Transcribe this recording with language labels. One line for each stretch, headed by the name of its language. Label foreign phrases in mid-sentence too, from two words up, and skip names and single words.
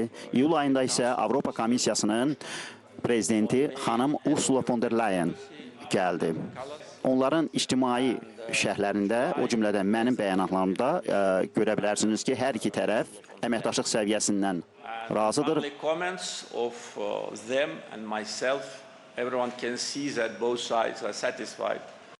Azerbaijani: İyul ayında isə Avropa Komissiyasının prezidenti xanım Ursula von der Leyen gəldi. Onların ictimai şərhlərində, o cümlədən mənim bəyanatlarımda görə bilərsiniz ki, hər iki tərəf əməkdaşlıq səviyyəsindən razıdır.
English: Everyone can see that both sides are satisfied